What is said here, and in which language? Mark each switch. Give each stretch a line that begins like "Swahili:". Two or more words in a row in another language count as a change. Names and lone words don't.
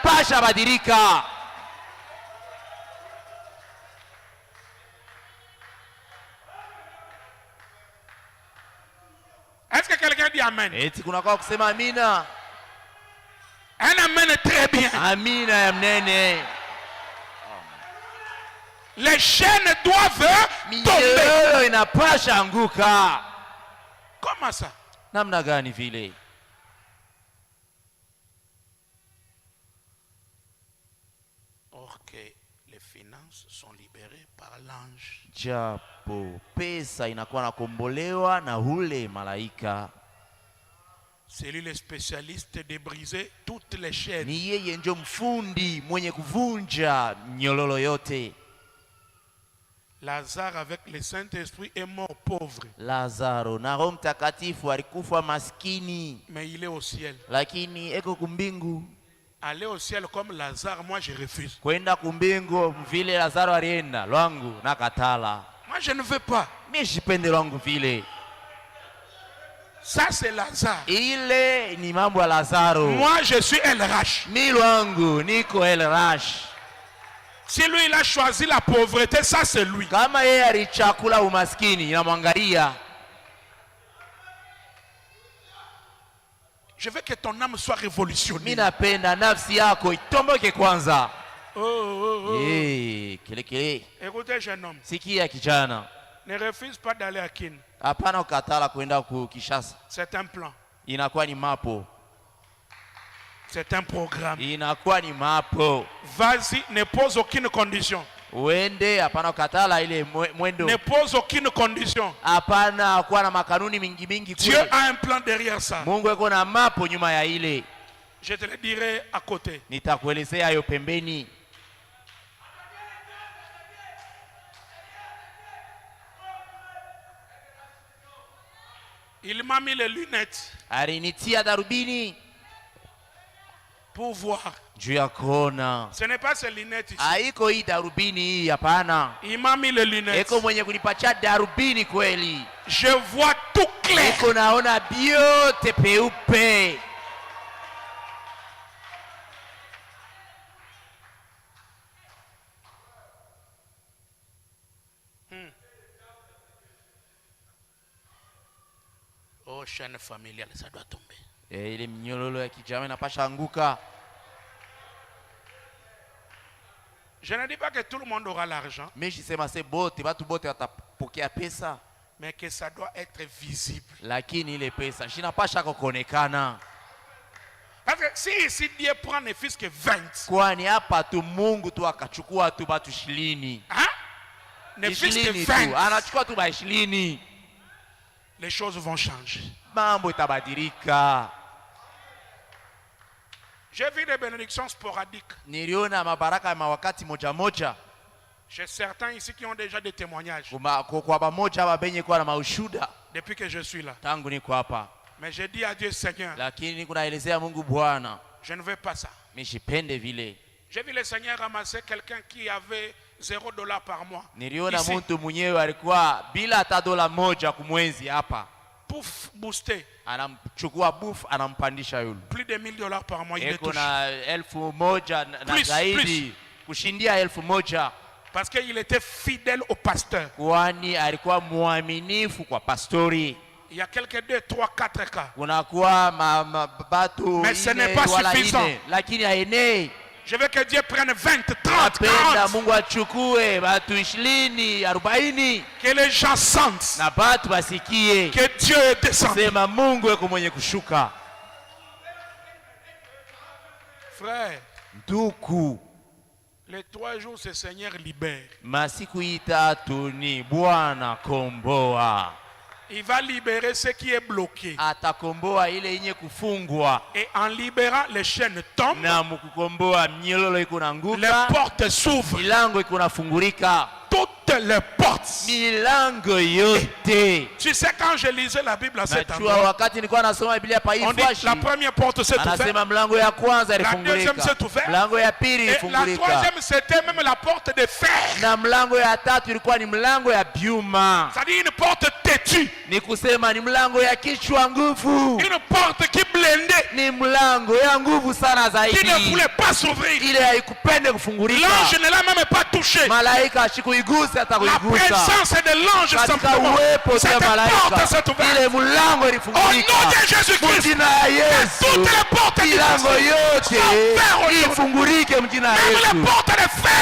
French: Est-ce que quelqu'un dit amen? Un amen est très bien.
Swahili: Amina ya mnene.
French: Les chaînes doivent tomber.
Swahili: Minyororo inapasha anguka.
French: Comment ça?
Swahili: Namna gani vile?
French: Or que les finances sont libérées par l'ange.
Swahili: Japo pesa inakuwa nakombolewa na ule malaika.
French: C'est lui le spécialiste de briser toutes les chaînes.
Swahili: Ni yeye ndio mfundi mwenye kuvunja nyololo yote.
French: Lazare avec le Saint-Esprit est mort pauvre.
Swahili: Lazaro na Roho Mtakatifu alikufa maskini.
French: Mais il est au ciel.
Swahili: Lakini eko kumbingu.
French: Aller au ciel comme Lazare, moi je refuse.
Swahili: Kwenda kumbingu vile Lazaro alienda, lwangu nakatala.
French: Moi je ne veux pas.
Swahili: Mimi sipende lwangu vile.
French: Ça c'est Lazare.
Swahili: Ile ni mambo ya Lazaro.
French: Moi je suis El Rash.
Swahili: Mimi lwangu niko El Rash.
French: Si lui il a choisi la pauvreté, ça c'est lui.
Swahili: Kama yeye alichakula umaskini, inamwangalia.
French: Je veux que ton âme soit révolutionnée.
Swahili: Mimi napenda nafsi yako itomboke kwanza. Oh. Kile.
French: Écoutez jeune homme.
Swahili: Sikia kijana.
French: Ne refuse pas d'aller à Kin.
Swahili: Hapana ukatala kwenda ku Kishasa.
French: C'est un plan.
Swahili: Inakuwa ni mapo.
French: C'est un programme.
Swahili: Inakuwa ni mapo.
French: Vas-y, ne pose aucune condition.
Swahili: Uende hapana ukatala ile mwendo.
French: Ne pose aucune condition.
Swahili: Hapana kuwa na makanuni mingi kule.
French: Dieu a un plan derrière ça.
Swahili: Mungu yuko na mapo nyuma ya ile.
French: Je te le dirai à côté.
Swahili: Nitakuelezea hayo pembeni.
French: Il m'a mis les lunettes.
Swahili: Alinitia darubini
French: pour voir.
Swahili: Juu ya kuona.
French: Ce n'est pas ces lunettes ici.
Swahili: Haiko hii darubini hii, hapana.
French: Il m'a mis les lunettes.
Swahili: Eko mwenye kunipatia darubini kweli.
French: Je vois tout clair.
Swahili: Eko naona biote peupe.
French: Oh, chaîne familiale, ça doit tomber.
Swahili: Ile mnyololo ya kijamii inapasha anguka.
French: Je ne dis pas que tout le monde aura l'argent. Mais je sais c'est
Swahili: bote, watu bote watapokea pesa.
French: Mais que ça doit être visible.
Swahili: Lakini ile pesa inapasha kuonekana.
French: Parce que si ici Dieu prend ne fils que 20.
Swahili: Kwani hapa tu Mungu tu akachukua tu batu 20.
French: Hein? Ne fils que 20.
Swahili: Anachukua tu ba 20.
French: Les choses vont changer.
Swahili: Mambo itabadilika.
French: J'ai vu des bénédictions sporadiques.
Swahili: Niliona mabaraka ya wakati moja moja.
French: J'ai certains ici qui ont déjà des témoignages.
Swahili: Kwa pamoja hapa benye kwa na maushuda.
French: Depuis que je suis là.
Swahili: Tangu niko hapa.
French: Mais j'ai dit à Dieu Seigneur.
Swahili: Lakini kunaelezea Mungu Bwana.
French: Je ne veux pas ça.
Swahili: Mishipende vile.
French: J'ai vu le Seigneur ramasser quelqu'un qui avait $0 par mois.
Swahili: Niliona mtu mwenyewe alikuwa bila hata dola moja kumwezi hapa.
French: Pouf, boosté.
Swahili: Anamchukua buff anampandisha yule.
French: Plus de $1000 par mois il est touché.
Swahili: Na 1000 na zaidi kushindia 1000.
French: Parce qu'il était fidèle au pasteur.
Swahili: Kwani alikuwa muaminifu kwa pastori.
French: Il y a quelques 2, 3, 4 cas.
Swahili: Kunakuwa batu.
French: Mais ce n'est pas suffisant.
Swahili: Lakini haenei.
French: Je veux que Dieu prenne 20, 30, 40.
Swahili: Mungu achukue batu 20, 40.
French: Que les gens sentent.
Swahili: Na batu basikie.
French: Que Dieu est descendu.
Swahili: Sema Mungu yuko mwenye kushuka.
French: Frère.
Swahili: Nduku.
French: Les 3 jours ce Seigneur libère.
Swahili: Masiku itatu ni Bwana komboa.
French: Il va libérer ce qui est bloqué.
Swahili: Atakomboa ile yenye kufungwa.
French: Et en libérant, les chaînes tombent.
Swahili: Na mkukomboa mnyololo iko nanguka.
French: Les portes s'ouvrent.
Swahili: Milango iko nafungurika.
French: Toutes les portes.
Swahili: Milango yote.
French: Tu sais quand je lisais la Bible à cet endroit.
Swahili: Wakati nilikuwa nasoma Biblia pa hii fashi.
French: La première porte s'est ouverte.
Swahili: Anasema mlango ya kwanza ilifungurika.
French: La deuxième s'est ouverte.
Swahili: Mlango ya pili ilifungurika.
French: Et la troisième c'était même la porte de fer.
Swahili: Na mlango ya tatu ilikuwa ni mlango ya byuma.
French: C'est-à-dire une porte têtue.
Swahili: Ni kusema ni mlango ya kichwa nguvu.
French: Une porte qui blindait.
Swahili: Ni mlango ya nguvu sana zaidi.
French: Qui ne voulait pas s'ouvrir.
Swahili: Ile haikupende kufungurika.
French: L'ange ne l'a même pas touché.
Swahili: Malaika ashikuigusa
French: La présence de l'ange simplement. Cette porte s'est ouverte. Au nom de Jésus-Christ. Que toutes les portes qui sont ouvertes aujourd'hui. Même les portes de fer.